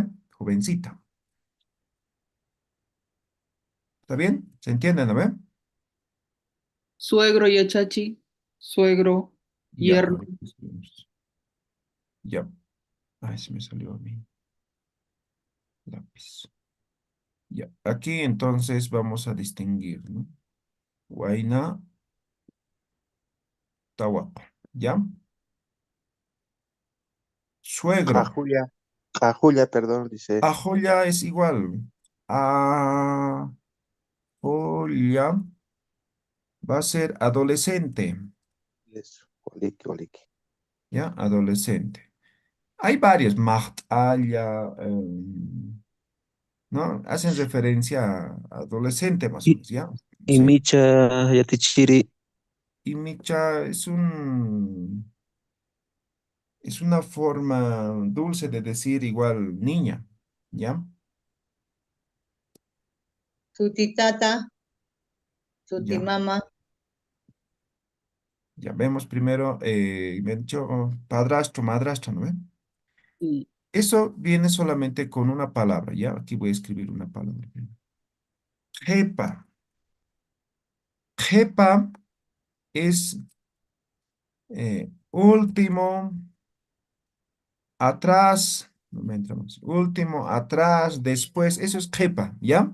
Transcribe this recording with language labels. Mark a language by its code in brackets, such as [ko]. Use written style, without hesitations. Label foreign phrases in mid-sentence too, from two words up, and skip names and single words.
[es] Jovencita. ¿Está bien? ¿Se entiende, no ve? Suegro y achachi. Suegro. Ya, a Yerno. ver, escribimos. Ya. Ay, se me salió a mí. Lápiz. Ya. Aquí entonces vamos a distinguir, ¿no? [ay] Huayna, Tahuapa. ¿Ya? [es] Suegro. Cajulia. Cajulia, perdón, dice. Ajoya es igual. Ajoya va a ser adolescente. Es Oliki, oliki. ¿ya? Adolescente. Hay varios, Mahtalla, ¿no? Hacen referencia a adolescente más o menos, ¿ya? Y Sí. [ay] Micha Yatichiri. [es] Y Micha es una forma dulce de decir igual niña, ¿ya? Sutitata, Ya, sutimama, ya vemos primero, me he dicho padrastro, madrastra, ¿no ven? Sí. Eso viene solamente con una palabra, ¿ya? Aquí voy a escribir una palabra. Jepa. Jepa es último, atrás, no me entramos, último, atrás, después, eso es jepa, ¿ya?